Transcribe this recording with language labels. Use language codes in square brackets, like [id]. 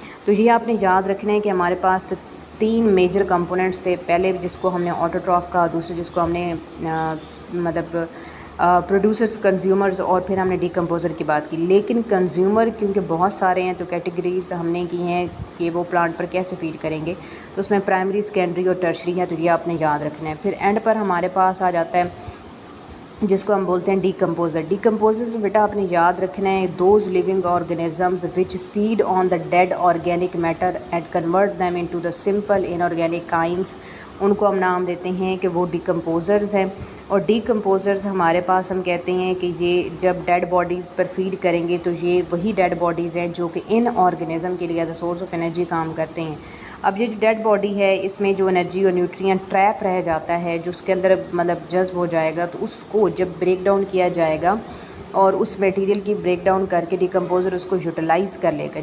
[ur] تو یہ آپ نے یاد رکھنا ہے کہ ہمارے پاس 3 میجر کمپوننٹس تھے, پہلے جس کو ہم نے آٹوٹراف کہا, دوسرے جس کو ہم نے مطلب پروڈیوسرز, کنزیومرز, اور پھر ہم نے ڈیکمپوزر کی بات کی. لیکن کنزیومر کیونکہ بہت سارے ہیں تو کیٹیگریز ہم نے کی ہیں کہ وہ پلانٹ پر کیسے فیڈ کریں گے, تو اس میں پرائمری, سیکنڈری اور ٹرشری ہے, تو یہ آپ نے یاد رکھنا ہے. پھر اینڈ پر ہمارے پاس آ جاتا ہے جس کو ہم بولتے ہیں ڈیکمپوزر. [en] decomposers [ur] بیٹا آپ نے یاد رکھنا ہے [en] Those living organisms which feed on the dead organic matter and convert them into the simple inorganic kinds. [ur] ان کو ہم نام دیتے ہیں کہ وہ ڈیکمپوزرز ہیں. اور ڈیکمپوزرز ہمارے پاس ہم کہتے ہیں کہ یہ جب ڈیڈ باڈیز پر فیڈ کریں گے تو یہ وہی ڈیڈ باڈیز ہیں جو کہ ان آرگنزم کے لیے as a source of energy کام کرتے ہیں. اب یہ جو ڈیڈ باڈی ہے اس میں جو انرجی اور نیوٹرینٹ ٹریپ رہ جاتا ہے, جو اس کے اندر مطلب جذب ہو جائے گا, تو اس کو جب بریک ڈاؤن کیا جائے گا اور اس میٹیریل کی بریک ڈاؤن کر کے ڈیکمپوزر اس کو یوٹیلائز کر لے گا.